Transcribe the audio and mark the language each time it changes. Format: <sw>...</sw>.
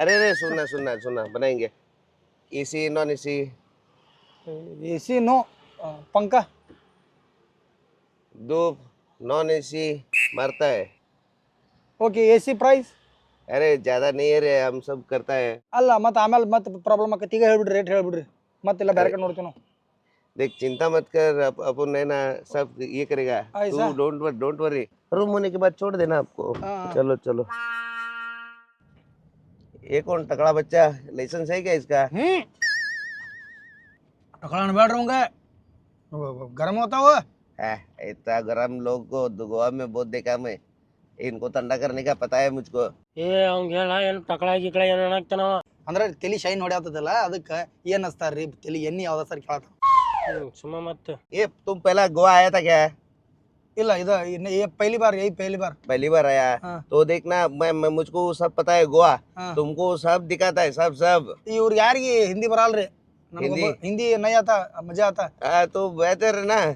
<hi>अरे सुनना बनाएंगे। AC non AC?</hi> <kn>AC no पंखा</kn> <hi>2 नॉन एसी मरता है।</hi> <kn>Okay AC price.</kn> <hi>अरे ज्यादा नहीं है रे, हम सब करता है।</hi> <kn>ಅಲ್ಲ ಮತ್ತೆ ಆಮೇಲೆ ಮತ್ತೆ ಪ್ರಾಬ್ಲಮ್ ಆಕತಿ. ಈಗ ಹೇಳ್ಬಿಡ್ರಿ ರೇಟ್ ಹೇಳ್ಬಿಡ್ರಿ, ಮತ್ತೆಲ್ಲ ಬೇರೆ ಕಡೆ ನೋಡ್ತೀವಿ ನಾವು.</kn> <hi>देख चिंता मत कर, अपन है ना सब ये करेगा। ऐसा?</hi> <en>तू don't worry.</en> <hi>रूम होने के बाद छोड़ देना आपको। चलो ये कौन टकला बच्चा, लाइसेंस है क्या इसका?</hi> <kn>ತಗೊಳ್ಳೋಣ ಬೇಡ್ರಿ ಅವಂಗ, ಗರಂ ಹೋತಾವ.</kn> <hi>इतना गरम लोग को गोवा में बहुत देखा मैं, इनको ठंडा करने का पता है मुझको।</hi> <kn>ಏ ಅವ್ನ್ಗೆ ಹೇಳ ಏನು ಟಕಳ ಗಿಕಳ ಏನು ಏನಾಗ್ತಾನವ. ಅಂದ್ರೆ ತಲಿ ಶೈನ್ ಹೊಡ್ಯಾತದಲ್ಲ ಅದಕ್ಕೆ ಏನ್ ಹಚ್ತಾರ್ರಿ ತಲಿ ಎಣ್ಣೆ ಯಾವ್ದ ಸರ್ ಕೇಳತ್ತ. ಸುಮ್ಮ ಮತ್ತೆ</kn> <hi>ये तुम पहला गोवा आया था क्या?</hi> <kn>ಇಲ್ಲ ಇದು</kn> <hi>ये पहली बार पहली बार आया? हाँ। तो देखना मैं मुझको सब पता है गोवा। हाँ। तुमको सब दिखाता है, सब।</hi> <kn>ಇವ್ರು ಯಾರಿಗೆ ಹಿಂದಿ ಬರಲ್ರಿ. ಹಿಂದಿ ನೈ ಆತ ಮಜಾ ಆತ.</kn> <hi>तो बेहतर है ना।</hi>